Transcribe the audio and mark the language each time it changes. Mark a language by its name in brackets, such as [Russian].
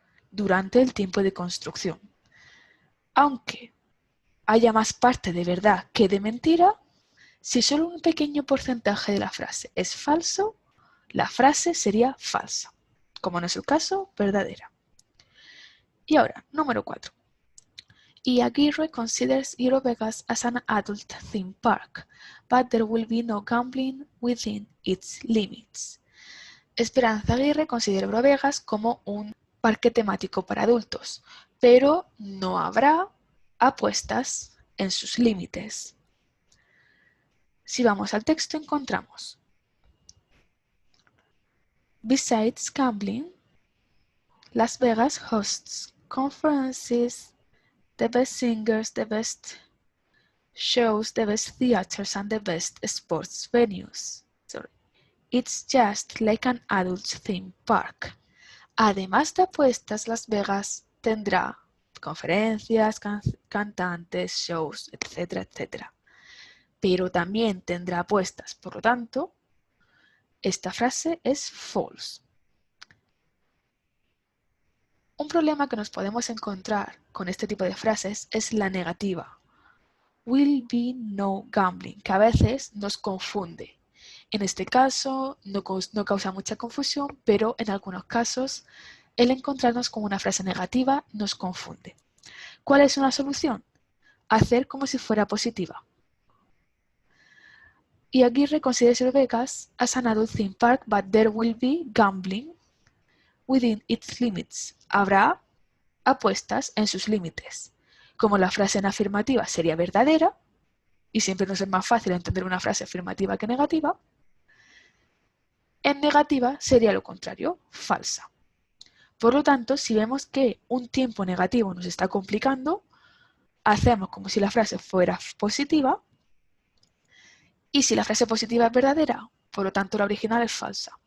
[Spanish] durante el tiempo de construcción. Aunque haya más parte de verdad que de mentira, si solo un pequeño porcentaje de la frase es falso, la frase sería falsa, como en el caso, verdadera. Y ahora, número 4. [English] Aguirre considers Eurovegas as an adult theme park, but there will be no gambling within its limits. [Spanish] Esperanza Aguirre considera Eurovegas como un parque temático para adultos, pero no habrá apuestas en sus límites. Si vamos al texto encontramos: [English] Besides gambling, Las Vegas hosts conferences, the best singers, the best shows, the best theaters, and the best sports venues. It's just like an adult theme park. [Spanish] Además de apuestas, Las Vegas tendrá conferencias, cantantes, shows, etcétera, etcétera. Pero también tendrá apuestas. Por lo tanto, esta frase es false. Un problema que nos podemos encontrar con este tipo de frases es la negativa. [English] Will be no gambling, [Spanish] que a veces nos confunde. En este caso no causa mucha confusión, pero en algunos casos el encontrarnos con una frase negativa nos confunde. ¿Cuál es una solución? Hacer como si fuera positiva. [English] Y Aguirre considers Vegas as an adult theme park, but there will be gambling within its limits. [Spanish] Habrá apuestas en sus límites. Como la frase en afirmativa sería verdadera, y siempre nos es más fácil entender una frase afirmativa que negativa, en negativa sería lo contrario, falsa. Por lo tanto, si vemos que un tiempo negativo nos está complicando, hacemos como si la frase fuera positiva, y si la frase positiva es verdadera, por lo tanto la original es falsa.